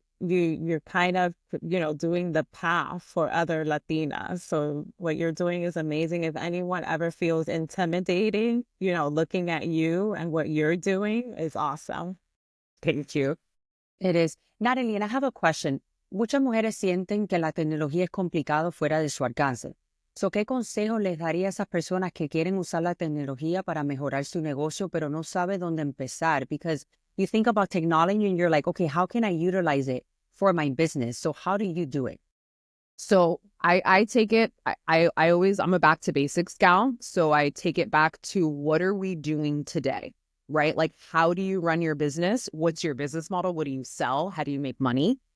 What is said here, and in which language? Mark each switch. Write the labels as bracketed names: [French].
[English] you're kind of, doing the path for other Latinas. So what you're doing is amazing. If anyone ever feels intimidating, looking at you and what you're doing is awesome. Thank you. It is. Natalie, and I have a question. [Spanish] Muchas mujeres sienten que la tecnología es complicado fuera de su alcance. So, ¿qué consejo les daría a esas personas que quieren usar la tecnología para mejorar su negocio, pero no sabe dónde empezar? [English] Because you think about technology and you're like, okay, how can I utilize it for my business? So how do you do it? So I take it, I'm a back to basics gal. So I take it back to what are we doing today, right? Like, how do you run your business? What's your business model? What do you sell? How do you make money?